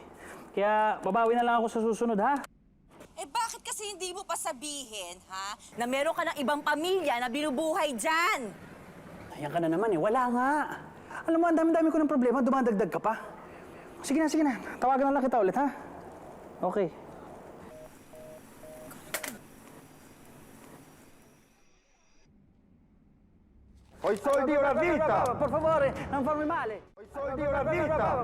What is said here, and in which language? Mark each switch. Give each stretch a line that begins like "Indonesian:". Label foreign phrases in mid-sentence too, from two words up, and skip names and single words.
Filipino: Kaya babawi na lang ako sa susunod, ha? Eh bakit kasi hindi mo pa sabihin, ha? Na meron ka ng ibang pamilya na binubuhay dyan. Ayan ka na naman, eh. Wala nga. Alam mo, ang dami-dami ko ng problema. Dumadagdag ka pa. Sige na, sige na. Tawagan na lang kita ulit, ha? Okay.
Italian: Ho i soldi una vita! Per favore, non farmi male! Ho i soldi una vita!